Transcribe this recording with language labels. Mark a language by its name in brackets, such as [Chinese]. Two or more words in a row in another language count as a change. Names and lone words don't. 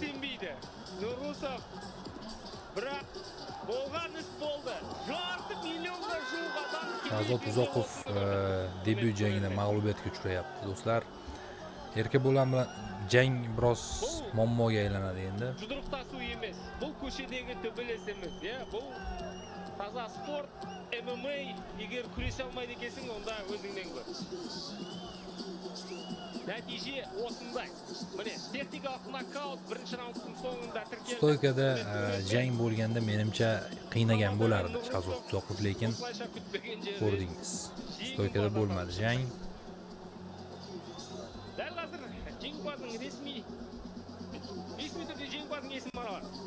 [Uzbek] Nurusov biroq bo'lgan ish bo'ldi. Yarmi millionga shuq odam. Shahzod Uzoqov debyut jangida mag'lubiyatga uchrayapti, do'stlar. Erkabo'lan bilan jang biroz muammoga aylanadi endi. [Kazakh] Жұдырықта су емес. Бұл көшедегі төбелес емес, иә? Бұл таза спорт, ММА. Егер күресе алмайды екенсің, онда өзіңнен көр. Нәтиже осындай. Міне, техникалық нокаут бірінші раундтың соңында тіркелді. [Uzbek] Stoykada jang bo'lganda menimcha qiynagan bo'lardi Shahzod Uzoqov, lekin [Kazakh] Осылайша күтпеген жерде. [Uzbek] ko'rdingiz. Stoykada bo'lmadi jang. [Kazakh] Дәл қазір жеңімпаздың ресми түрде жеңімпаздың есімі бар.